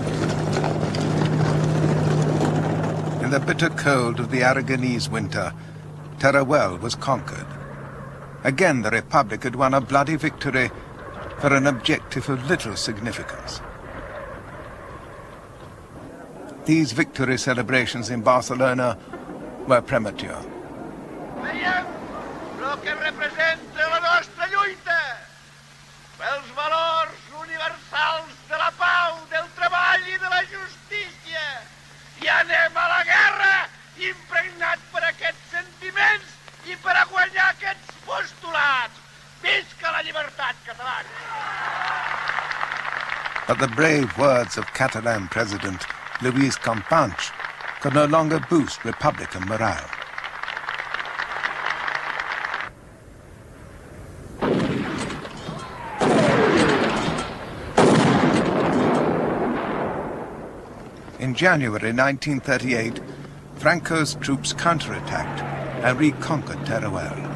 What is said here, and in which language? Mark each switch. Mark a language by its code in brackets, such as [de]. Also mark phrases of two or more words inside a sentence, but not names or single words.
[en] In the bitter cold of the Aragonese winter, Teruel was conquered. Again, the Republic had won a bloody victory for an objective of little significance. These victory celebrations in Barcelona were premature. [ca] Veiem el que representa la nostra lluita pels valors universals de la pau, del treball i de la justícia. I anem a la guerra impregnat per aquests sentiments i per a guanyar aquests postulats. Visca la llibertat catalana! [en] But the brave words of Catalan President Luis Companys could no longer boost Republican morale. In January 1938, Franco's troops counterattacked and reconquered Teruel.